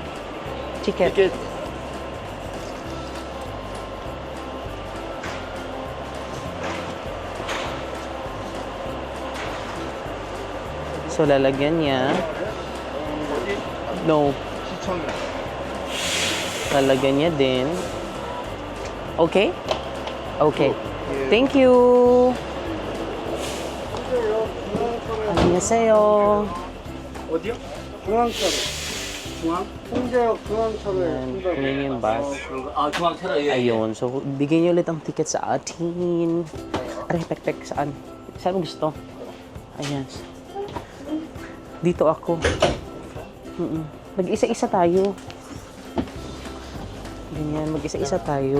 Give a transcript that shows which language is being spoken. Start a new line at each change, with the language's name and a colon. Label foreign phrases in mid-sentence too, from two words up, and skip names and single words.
Filipino: Ticket. So, lalagyan niya. No. Nakalagyan niya din. Okay?
English: Okay. Thank you.
Korean: 안녕하세요. 어디요? 중앙차로. 중앙? 홍대역 중앙차로에
Filipino: Ayan, kunin yung bus.
Korean: 아 중앙차로 예.
Filipino: Ayun, so bigyan niyo ulit ang ticket sa atin. Aray, pek, saan? Saan mo gusto? Ayan. Dito ako. Mag-isa-isa tayo. Ganyan, mag-isa-isa tayo.